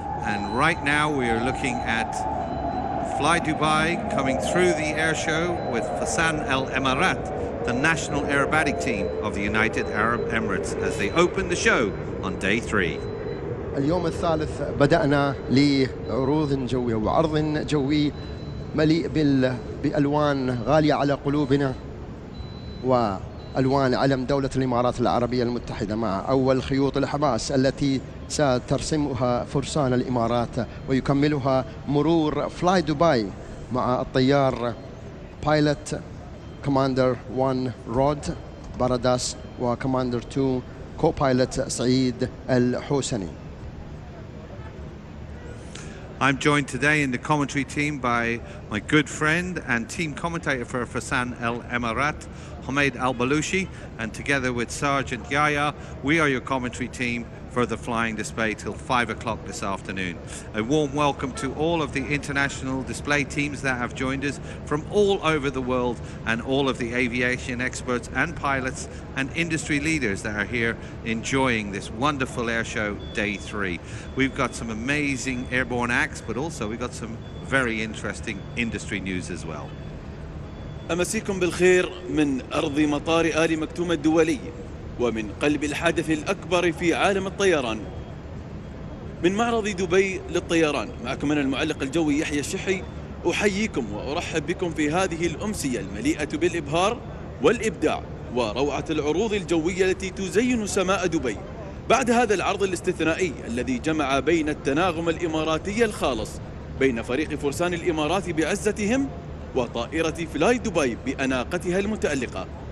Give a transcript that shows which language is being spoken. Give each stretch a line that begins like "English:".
English: And right now we are looking at Fly Dubai coming through the air show with Fursan Al Emirat, the national aerobatic team of the United Arab Emirates, as they open the show on day 3.
Arabic: اليوم الثالث بدأنا لعروض جوية وعرض جوي مليء بألوان غالية على قلوبنا وألوان علم دولة الإمارات العربية المتحدة مع أول خيوط الحماس التي سترسمها فرسان الإمارات ويكملها مرور فلاي دبي مع الطيار بايلوت كوماندر 1 رود باراداس وكوماندر 2 كوبايلوت سعيد الحوسني.
English: I'm joined today in the commentary team by my good friend and team commentator for Fursan Al Emirat, Hamid Al Balushi, and together with Sergeant Yahya, we are your commentary team for the flying display till 5 o'clock this afternoon. A warm welcome to all of the international display teams that have joined us from all over the world, and all of the aviation experts and pilots and industry leaders that are here enjoying this wonderful air show day 3. We've got some amazing airborne acts, but also we've got some very interesting industry news as well.
Arabic: أمسيكم بالخير من أرض مطار آل مكتوم الدولي ومن قلب الحدث الأكبر في عالم الطيران، من معرض دبي للطيران. معكم أنا المعلق الجوي يحيى الشحي، أحييكم وأرحب بكم في هذه الأمسية المليئة بالإبهار والإبداع وروعة العروض الجوية التي تزين سماء دبي بعد هذا العرض الاستثنائي الذي جمع بين التناغم الإماراتي الخالص بين فريق فرسان الإمارات بعزتهم وطائرة فلاي دبي بأناقتها المتألقة.